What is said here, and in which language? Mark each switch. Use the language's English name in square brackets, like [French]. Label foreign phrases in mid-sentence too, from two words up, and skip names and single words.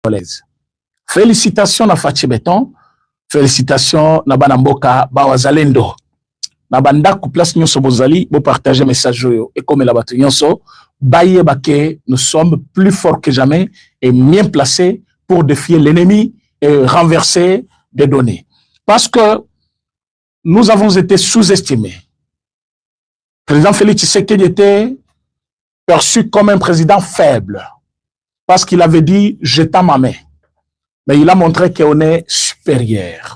[French] Félicitations à Fachi Beton, félicitations à Banamboka Bawazalendo. [Lingala] Na banda ku place nyonso bozali bo partager message yo et comme la batu nyonso baye bake [French] nous sommes plus forts que jamais et mieux placés pour défier l'ennemi et renverser des données parce que nous avons été sous-estimés. Le président Félix Tshisekedi était perçu comme un président faible parce qu'il avait dit je tends ma main, mais il a montré qu'on est supérieur.